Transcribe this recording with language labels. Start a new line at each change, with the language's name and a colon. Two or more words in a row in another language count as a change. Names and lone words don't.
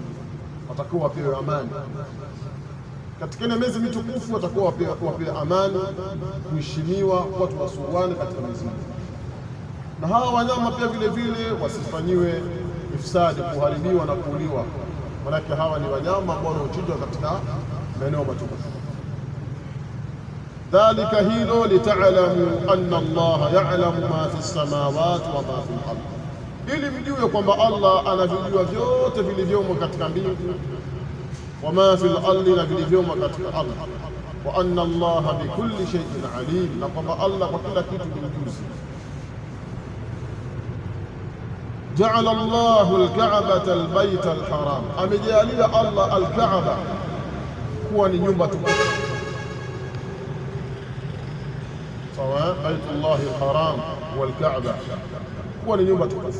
Swahili: Watakuwa wapewe amani katika ile miezi mitukufu, watakuwa wapewe amani, kuheshimiwa, watu wasuane katika miezi. Na hawa wanyama pia vile vile wasifanyiwe ifsadi, kuharibiwa na kuuliwa, manake hawa ni wanyama ambao wanachinjwa katika maeneo matukufu.
Arabic: ذلك hilo لتعلموا أن الله يعلم ما في السماوات وما في الأرض,
Swahili: ili mjue kwamba Allah anavijua vyote vilivyomo katika mbingu,
Arabic: وما في الأرض,
Swahili: na vilivyomo katika ardhi,
Arabic: وأن الله بكل شيء عليم,
Swahili: na kwamba Allah kwa kila kitu ni mjuzi.
Arabic: جعل الله الكعبة البيت الحرام,
Swahili: amejalia Allah al-Kaaba kuwa ni nyumba tukufu, sawa,
Arabic: بيت الله الحرام والكعبة
Swahili: kuwa ni nyumba tukufu.